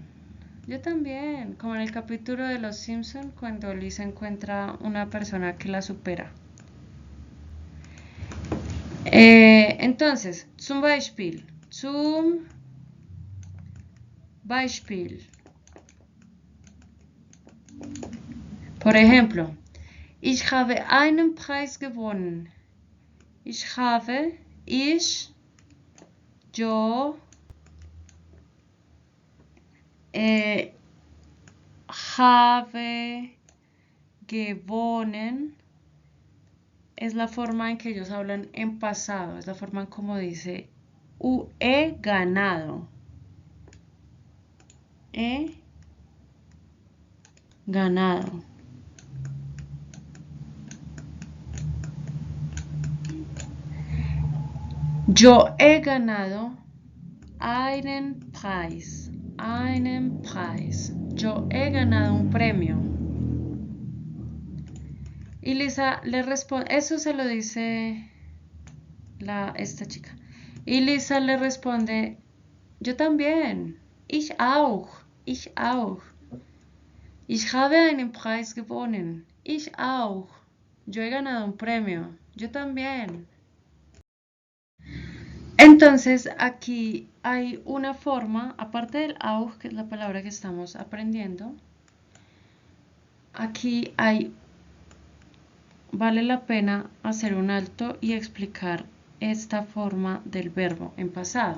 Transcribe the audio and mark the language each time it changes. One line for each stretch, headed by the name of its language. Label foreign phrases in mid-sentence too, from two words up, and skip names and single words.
Spanish: Yo también, como en el capítulo de Los Simpson cuando Lisa encuentra una persona que la supera. Entonces,
German: zum Beispiel.
Spanish: Por ejemplo,
German: ich habe einen Preis gewonnen. Yo, habe gewonnen.
Spanish: Es la forma en que ellos hablan en pasado. Es la forma en como dice he ganado. He ganado. Yo he ganado
German: einen Preis. Einen Preis.
Spanish: Yo he ganado un premio. Y Lisa le responde, eso se lo dice esta chica. Y Lisa le responde, yo también.
German: Ich auch. Ich auch. Ich habe einen Preis gewonnen. Ich auch.
Spanish: Yo he ganado un premio. Yo también. Entonces aquí hay una forma, aparte del auch, que es la palabra que estamos aprendiendo, aquí vale la pena hacer un alto y explicar esta forma del verbo en pasado.